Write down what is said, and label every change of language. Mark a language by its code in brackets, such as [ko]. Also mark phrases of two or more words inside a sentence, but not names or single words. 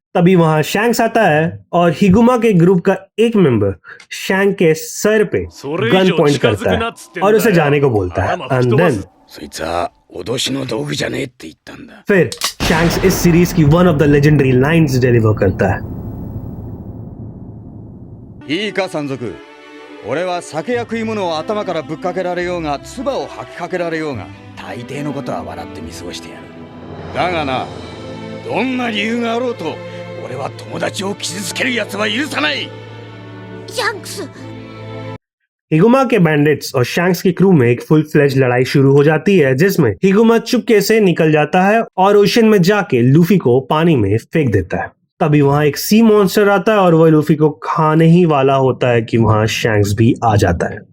[hi] तभी वहां शैंक्स आता है और हिगुमा के ग्रुप का एक मेंबर शैंक के सर पे [en] gun point [hi] करता है और उसे जाने को बोलता है। [en] and then [hi] फिर शैंक्स इस सीरीज की [en] one of the legendary lines [hi] डिलीवर करता है। [ja] いいか山賊、俺は酒や食い物を頭からぶっかけられようが唾を吐きかけられようが大抵のことは笑って見過ごしてやる。だがな、どんな理由があろうと俺は友達を傷つける奴は許さない。シャンクス [hi] हिगुमा के बैंडिट्स और शैंक्स की क्रू में एक [en] full fledge [hi] लड़ाई शुरू हो जाती है जिसमें हिगुमा चुपके से निकल जाता है और ओशन में जाके लूफी को पानी में फेंक देता है। तभी वहां एक [en] sea monster [hi] आता है और वह लूफी को खाने ही वाला होता है कि वहां शैंक्स भी आ जाता है।